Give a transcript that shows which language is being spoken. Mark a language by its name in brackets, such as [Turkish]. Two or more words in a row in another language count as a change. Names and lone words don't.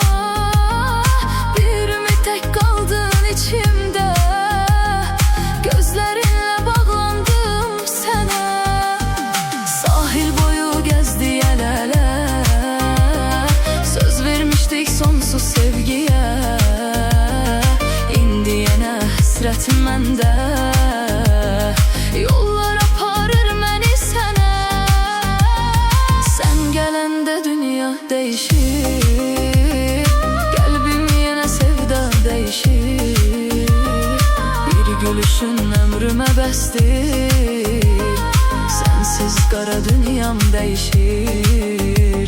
[Turkish] Bir tek kaldın içimde, gözlerinle bağlandım sana. Sahil boyu gezdi el ele, söz vermiştik sonsuz sevgiye. [Azerbaijani] İndi yine hasretim mende, yollar aparır məni sənə. Sən gələndə dünya değişir, qəlbim yenə sevda değişir. Bir gülüşün ömrümə bəsdir, sensiz qara dünyam değişir.